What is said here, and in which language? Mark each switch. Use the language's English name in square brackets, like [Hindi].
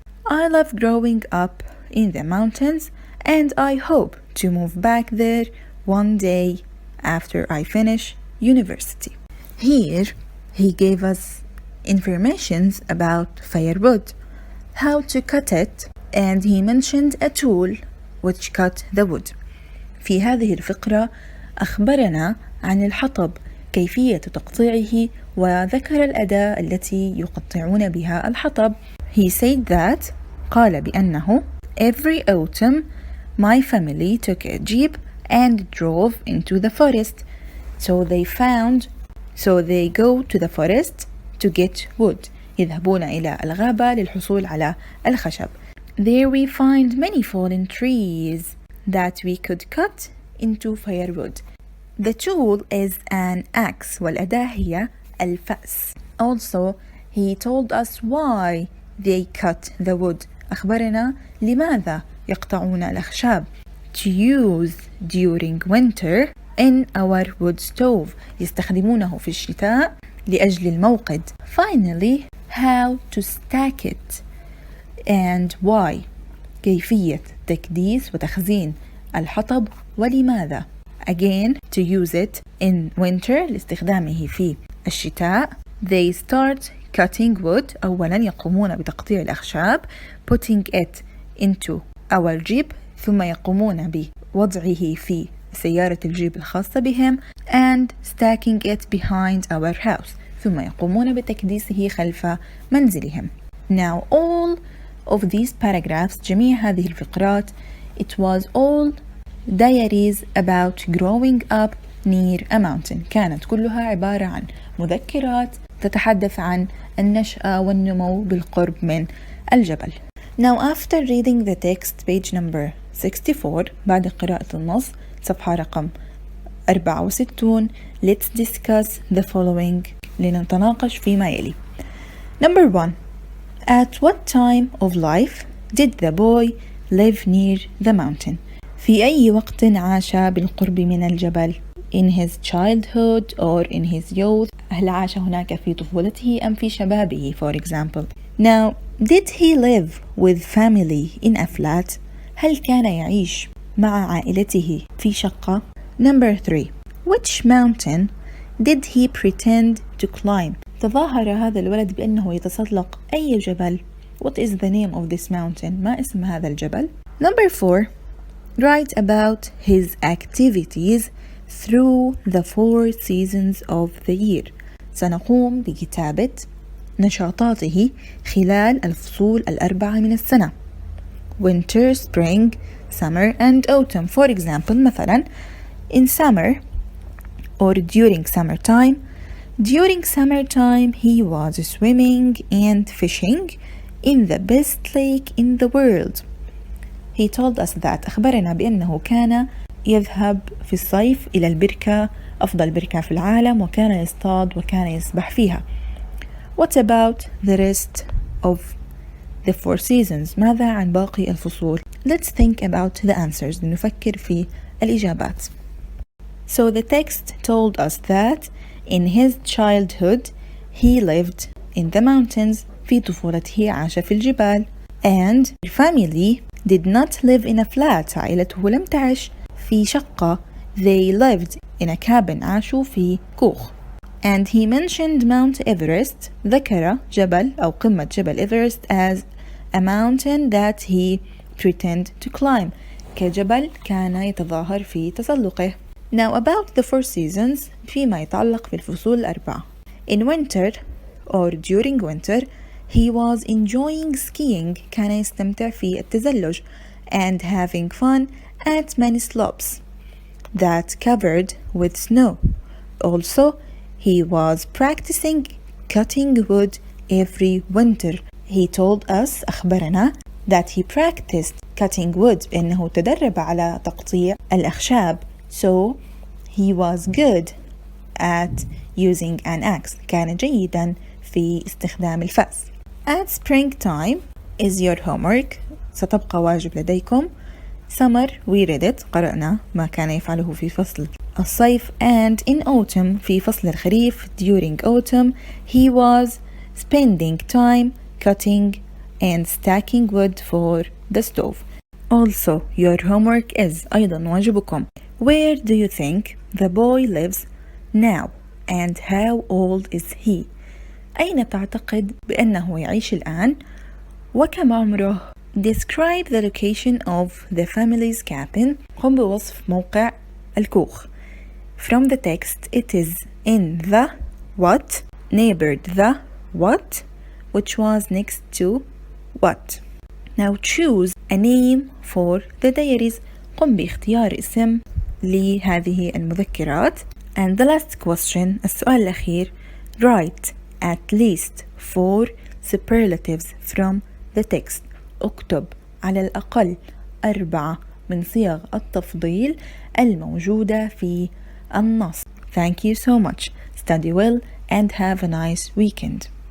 [English] I love growing up in the mountains, and I hope to move back there one day after I finish university. Here he gave us informations about firewood, how to cut it, and he mentioned a tool which cut the wood. [Arabic] في هذه الفقرة أخبرنا عن الحطب كيفية تقطيعه وذكر الأداة التي يقطعون بها الحطب. [English] He said that [Arabic] قال بأنه [English] every autumn my family took a jeep and drove into the forest. So they go to the forest to get wood. [Arabic] يذهبون إلى الغابة للحصول على الخشب. [English] There we find many fallen trees that we could cut into firewood. The tool is an axe [Arabic] والأداة هي الفأس. [English] Also, he told us why they cut the wood. [Arabic] أخبرنا لماذا يقطعون الأخشاب. [English] To use during winter in our wood stove. [Arabic] يستخدمونه في الشتاء لأجل الموقد. [English] Finally, how to stack it and why. [Arabic] كيفية تكديس وتخزين الحطب ولماذا. [English] Again, to use it in winter [Arabic] لاستخدامه في الشتاء. [English] They start cutting wood. [Arabic] أولا يقومون بتقطيع الأخشاب. [English] Putting it into our jeep. [Arabic] ثم يقومون بوضعه في سيارة الجيب الخاصة بهم. [English] And stacking it behind our house. [Arabic] ثم يقومون بتكديسه خلف منزلهم. [English] Now all of these paragraphs [Arabic] جميع هذه الفقرات [English] it was all diaries about growing up near a mountain. [Arabic] كانت كلها عبارة عن مذكرات تتحدث عن النشأة والنمو بالقرب من الجبل. [English] Now after reading the text page number 64 [Arabic] بعد قراءة النص صفحة رقم 64 [English] let's discuss the following [Arabic] لنتناقش فيما يلي. [English] Number 1. At what time of life did the boy live near the mountain? [Arabic] في أي وقت عاش بالقرب من الجبل؟ [English] In his childhood or in his youth. [Arabic] هل عاش هناك في طفولته أم في شبابه [English] for example. Now, did he live with family in a flat? [Arabic] هل كان يعيش مع عائلته في شقة؟ [English] Number 3. Which mountain did he pretend to climb? [Arabic] تظاهر هذا الولد بأنه يتسلق أي جبل. [English] What is the name of this mountain? [Arabic] ما اسم هذا الجبل؟ [English] Number 4. Write about his activities through the 4 seasons of the year. [Arabic] سنقوم بكتابة نشاطاته خلال الفصول 4 من السنة. [English] Winter, spring, summer and autumn. For example, [Arabic] مثلا [English] in summer or during summertime. During summertime he was swimming and fishing in the best lake in the world. He told us that. [Arabic] أخبرنا بأنه كان يذهب في الصيف إلى البركة أفضل بركة في العالم وكان يصطاد وكان يسبح فيها. [English] What about the rest of the 4 seasons? [Arabic] ماذا عن باقي الفصول? [English] Let's think about the answers. [Arabic] نفكر في الإجابات. [English] So the text told us that in his childhood he lived in the mountains. [Arabic] في طفولته عاش في الجبال. [English] And the family did not live in a flat. [Arabic] عائلته لم تعش في شقة. [English] They lived in a cabin. [Arabic] عاشوا في كوخ. [English] And he mentioned Mount Everest. [Arabic] ذكر جبل أو قمة جبل إيفرست [English] as a mountain that he pretended to climb. [Arabic] كجبل كان يتظاهر في تسلقه. [English] Now about the 4 seasons [Arabic] فيما يتعلق بالفصول 4. [English] In winter or during winter he was enjoying skiing. [Arabic] كان يستمتع في التزلج [English] and having fun at many slopes that covered with snow. Also he was practicing cutting wood every winter. He told us [Arabic] أخبرنا [English] that he practiced cutting wood [Arabic] إنه تدرب على تقطيع الأخشاب. [English] So he was good at using an axe. [Arabic] كان جيدا في استخدام الفأس. [English] At springtime is your homework. [Arabic] ستبقى واجب لديكم. [English] Summer we read it. [Arabic] قرأنا ما كان يفعله في فصل الصيف. [English] And in autumn [Arabic] في فصل الخريف [English] during autumn he was spending time cutting and stacking wood for the stove. Also your homework is [Arabic] أيضا واجبكم. [English] Where do you think the boy lives now and how old is he? [Arabic] أين تعتقد بأنه يعيش الآن وكم عمره؟ [English] Describe the location of the family's cabin. [Arabic] قم بوصف موقع الكوخ. [English] From the text it is in the what neighbored the what which was next to what. Now choose a name for the diaries. [Arabic] قم باختيار اسم لهذه المذكرات. [English] And the last question [Arabic] السؤال الأخير. [English] Write at least 4 superlatives from the text. [Arabic] اكتب على الأقل 4 من صيغ التفضيل الموجودة في النص. [English] Thank you so much. Study well and have a nice weekend.